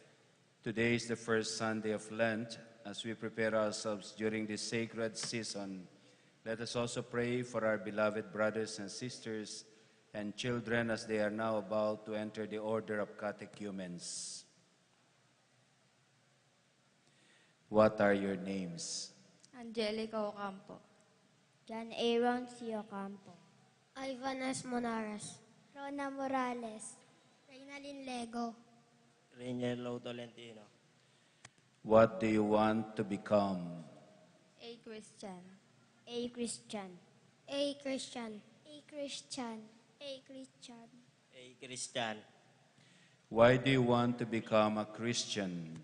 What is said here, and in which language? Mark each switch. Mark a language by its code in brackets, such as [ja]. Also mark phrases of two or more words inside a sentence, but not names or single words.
[en] Today is the first Sunday of Lent. As we prepare ourselves during this sacred season, let us also pray for our beloved brothers and sisters and children as they are now about to enter the order of catechumens. What are your names? Angelica Ocampo. John Aaron C. Ocampo. Ivan S. Monares. Rona Morales. Reynalyn Lego. Reniero Tolentino. What do you want to become? A Christian. A Christian. A Christian. A Christian. A Christian. A Christian. Why do you want to become a Christian?